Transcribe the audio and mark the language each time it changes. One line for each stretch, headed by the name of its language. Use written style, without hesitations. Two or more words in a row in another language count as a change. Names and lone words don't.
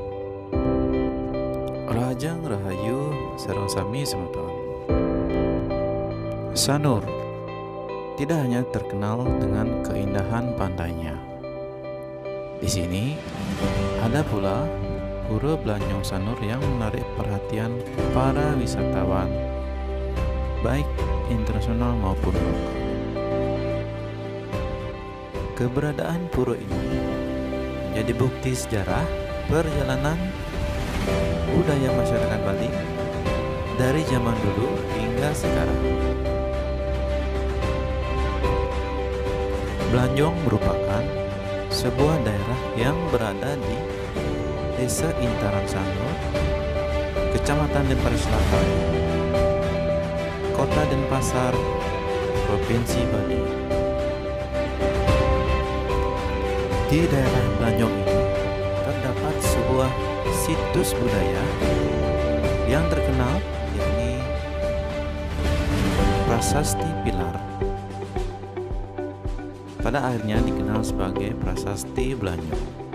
Balinese: Rajang Rahayu sareng sami semeton.
Indonesian: Sanur tidak hanya terkenal dengan keindahan pantainya. Di sini ada pula Pura Blanjong Sanur yang menarik perhatian para wisatawan, baik internasional maupun lokal. Keberadaan pura ini menjadi bukti sejarah perjalanan budaya masyarakat Bali dari zaman dulu hingga sekarang. Blanjong merupakan sebuah daerah yang berada di Desa Intaran Sanur, Kecamatan Denpasar Selatan, Kota Denpasar, Provinsi Bali. Di daerah Blanjong ini terdapat sebuah situs budaya yang terkenal, yakni Prasasti Pilar. Pada akhirnya dikenal sebagai Prasasti Blanjong.